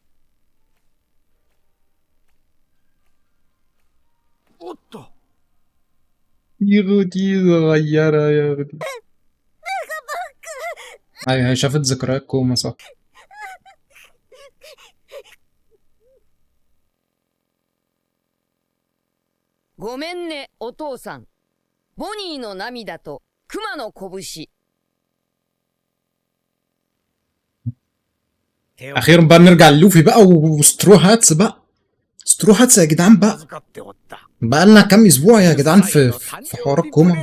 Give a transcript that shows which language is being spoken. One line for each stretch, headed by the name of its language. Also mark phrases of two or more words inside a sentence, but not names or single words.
Arabic: يغدي صغيرة يغدي. هي شافت ذكريات كوما صح.
Japanese: ごめんねお父さん。ボニーの涙とクマの拳。
Arabic: اخيرا بقى نرجع للوفي بقى وسترو هاتس بقى. سترو هاتس يا جدعان بقى لنا كام اسبوع يا جدعان في حوارات كوما.